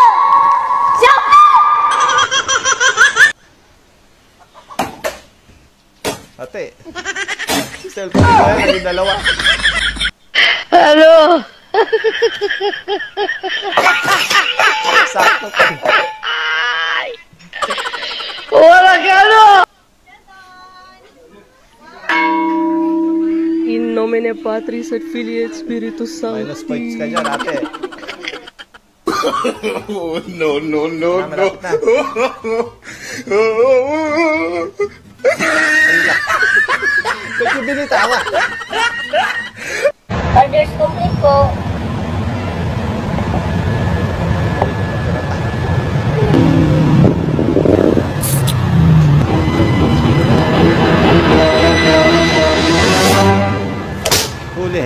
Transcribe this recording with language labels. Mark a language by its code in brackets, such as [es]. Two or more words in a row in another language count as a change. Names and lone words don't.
[tl] Ate. Cellphone ko yan, naging dalawa. Hello. Sakto pa. Wala ka, ano? [la] In nomine Patris et Filii et Spiritus Sancti. [en] Minus points [tl] ka dyan, ate. [en] Oh, no, no, no, no. [tl] Malapit na. Ba't yung binitawa? [en] Order scooping po. [tl] Huli.